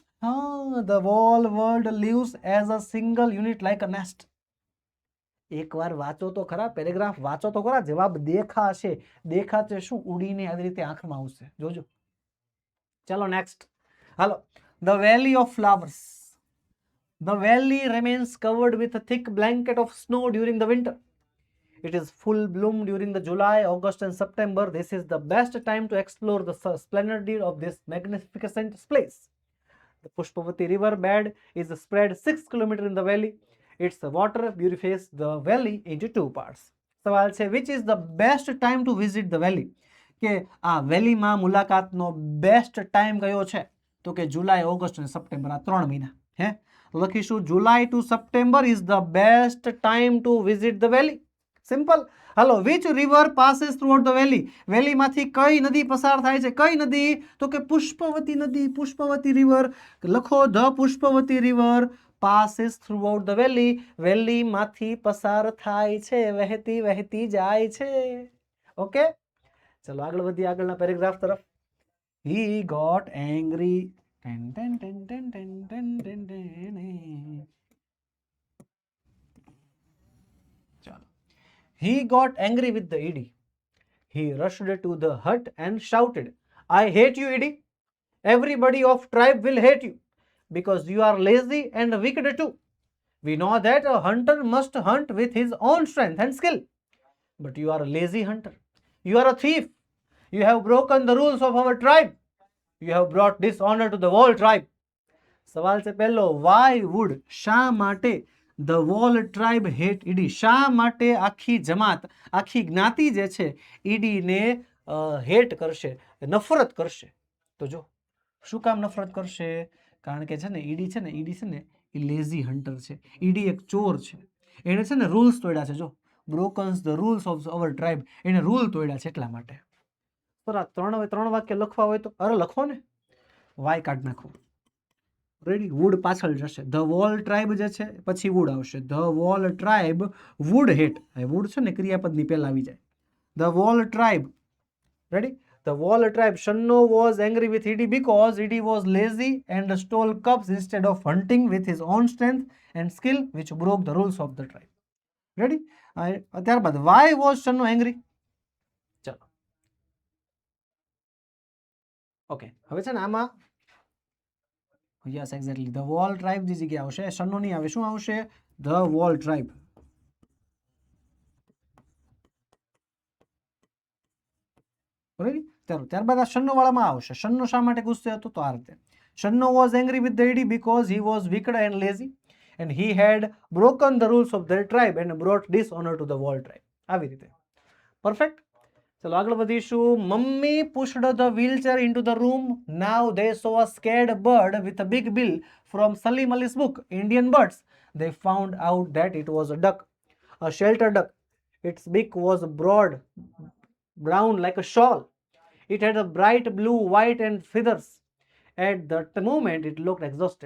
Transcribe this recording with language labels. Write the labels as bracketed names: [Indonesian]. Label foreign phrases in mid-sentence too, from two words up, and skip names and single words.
[English] હા, the whole world lives as a single unit like a nest. [Gujarati] એકવાર વાંચો તો ખરા, પેરેગ્રાફ વાંચો તો ખરા, જવાબ દેખાશે. દેખાશે શું? ઉડીને આવી રીતે આંખમાં આવશે, જોજો. ચાલો નેક્સ્ટ. હાલો, ધ વેલી ઓફ ફ્લાવર્સ. [English] The valley remains covered with a thick blanket of snow during the winter. It is full bloom during the July, August and September. This is the best time to explore the splendor of this magnificent place. The Pushpavati river bed is spread 6 kilometers in the valley. Its water purifies the valley into two parts. [Gujarati] સવાલ છે [English] which is the best time to visit the valley? [Gujarati] કે આ વેલીમાં મુલાકાતનો બેસ્ટ ટાઈમ કયો છે? તો કે જુલાઈ, ઓગસ્ટ અને સપ્ટેમ્બર, આ 3 મહિના. હે લખીશું [English] July to September is the best time to visit the valley. સિમ્પલ. હાલો, which river passes throughout the valley? [Gujarati] વેલીમાંથી કઈ નદી પસાર થાય છે? કઈ નદી? તો કે પુષ્પવતી નદી. પુષ્પવતી રિવર. [English] લખો the Pushpavati river passes throughout the valley. [Gujarati] વેલીમાંથી પસાર થાય છે, વહેતી વહેતી જાય છે. ઓકે, ચલો આગળ વધીએ આગળના પેરેગ્રાફ તરફ. [English] He got angry. He got angry with the ED. He rushed to the hut and shouted, I hate you, ED. Everybody of tribe will hate you because you are lazy and wicked too. We know that a hunter must hunt with his own strength and skill. But you are a lazy hunter. You are a thief. You have broken the rules of our tribe. You have brought dishonor to the whole tribe. [Gujarati] સવાલ છે પહેલો, [English] why would, [Gujarati] શા માટે [English] the whole tribe hate ED? [Gujarati] શા માટે આખી જમાત, આખી જ્ઞાતિ જે છે ઈડીને હેટ કરશે, નફરત કરશે? તો જો શું કામ નફરત કરશે? કારણ કે છે ને ઈડી છે ને એ [English] lazy hunter [Gujarati] છે. ઈડી એક ચોર છે. એને છે ને રૂલ્સ તોડ્યા છે. જો [English] broken the rules of our tribe, [Gujarati] એને રૂલ તોડ્યા છે એટલા માટે. તો આ ત્રણ વાક્ય લખવા હોય તો અરે લખો ને, વાય કાઢ નાખો. રેડી, વુડ પાછળ જશે. [English] the whole tribe [Gujarati] જે છે પછી વુડ આવશે. [English] the whole tribe would hate. [Gujarati] વુડ છે ને ક્રિયાપદની પહેલા આવી જાય. [English] the whole tribe. ready, the whole tribe. Shanno was angry with ED because ED was lazy and stole cubs instead of hunting with his own strength and skill, which broke the rules of the tribe. રેડી, ત્યારબાદ why was Shanno angry? [Gujarati] ચલો ઓકે, હવે છે ને આમાં [English] yes exactly the whole tribe [Gujarati] ની જગ્યા આવશે, શન્નો નહીં આવે. શું આવશે? [English] the whole tribe. [Gujarati] ત્યારબાદ આ શન્નો વાળામાં આવશે. શન્નો શા માટે ગુસ્સે હતો? તો આ રીતે [English] Shanno was angry with the ED because he was wicked and lazy and he had broken the rules of their tribe and brought dishonor to the whole tribe. [Gujarati] આવી રીતે. પરફેક્ટ. ચલો આગળ વધીશું. [English] મમ્મી pushed the wheelchair into the room. Now they saw a scared bird with a big bill from Salim Ali's book, Indian Birds. They found out that it was a duck, a shelter duck. Its beak was broad, brown like a shawl. It had a bright blue, white and feathers. At that moment it looked exhausted.